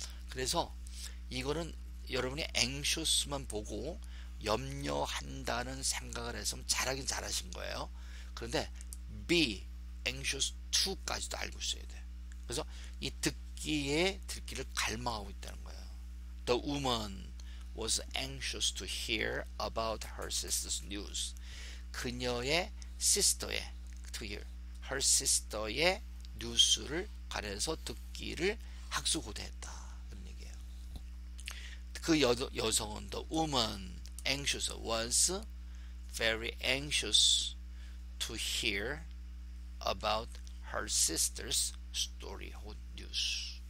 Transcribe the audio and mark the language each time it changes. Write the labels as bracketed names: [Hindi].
[Korean] 그래서 이거는 여러분이 anxious만 보고 염려한다는 생각을 해서 잘하긴 잘하신 거예요. 그런데 be anxious to까지도 알고 있어야 돼. 그래서 이 듣기를 갈망하고 있다는 거예요. [English] The woman was anxious to hear about her sister's news. [Korean] 그녀의 sister의 [English] to hear her [Korean] sister의 뉴스를 관해서 듣기를 학수고대했다. 이런 얘기예요. 그 여성은 [English] the woman anxious was very anxious to hear about her sister's story or news.